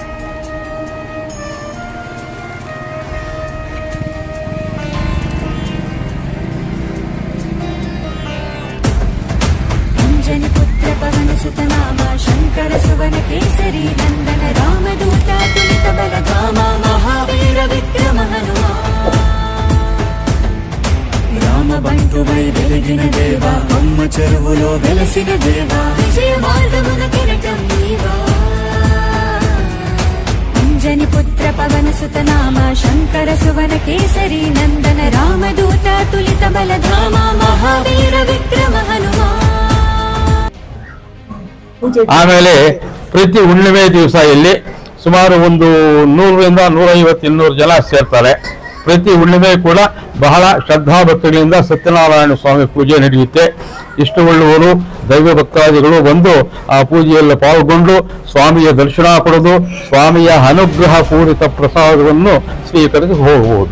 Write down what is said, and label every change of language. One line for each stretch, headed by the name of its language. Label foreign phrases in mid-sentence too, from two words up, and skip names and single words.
Telugu: పుత్ర పవన సుతనామ శంకర సువన కేసరి నందన రామదూత తులిత బలధామ మహావీర విక్రమ హనుమ రామ బంటువై వెలిగిన దేవ అమ్మ చెరువులో వెలసిన దేవ విజయ మార్గమున కిరటం నీవా అంజని పుత్ర పవన సుతనామ శంకర సువన కేసరి నందన రామదూత తులిత బలధామ మహావీర విక్రమ హనుమ.
Kannada: ಆಮೇಲೆ ಪ್ರತಿ ಹುಣ್ಣಿಮೆ ದಿವಸ ಇಲ್ಲಿ ಸುಮಾರು ಒಂದು 100 ರಿಂದ 150, 200 ಜನ ಸೇರ್ತಾರೆ. ಪ್ರತಿ ಹುಣ್ಣಿಮೆ ಕೂಡ ಬಹಳ ಶ್ರದ್ಧಾಭಕ್ತಿಗಳಿಂದ ಸತ್ಯನಾರಾಯಣ ಸ್ವಾಮಿ ಪೂಜೆ ನಡೆಯುತ್ತೆ. ಇಷ್ಟುಳ್ಳವರು ದೈವ ಭಕ್ತಾದಿಗಳು ಬಂದು ಆ ಪೂಜೆಯಲ್ಲಿ ಪಾಲ್ಗೊಂಡು ಸ್ವಾಮಿಯ ದರ್ಶನ ಪಡೆದು ಸ್ವಾಮಿಯ ಅನುಗ್ರಹ ಪೂರಿತ ಪ್ರಸಾದವನ್ನು ಸ್ವೀಕರಿಸಿ ಹೋಗಬಹುದು.